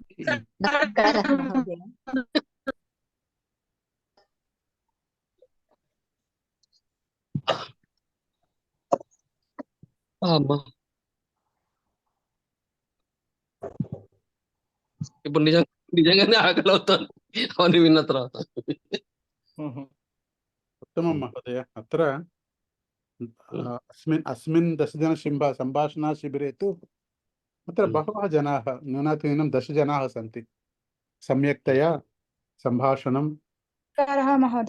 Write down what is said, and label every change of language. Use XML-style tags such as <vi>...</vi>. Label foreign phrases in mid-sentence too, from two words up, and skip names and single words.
<te>అమ్మా, ఇప్పుడు నిజంగానే ఆకలి అవుతాను అవన్నీ విన్న తర్వాత.</te> <sa>उत्तमं महोदय. अत्र अस्मिन् 10 जन सम्भाषणा शिबिरे तु अत्र बहवः जनाः, न्यूनातिन्यूनं 10 जनाः सन्ति, सम्यक्तया सम्भाषणं महोदय</sa>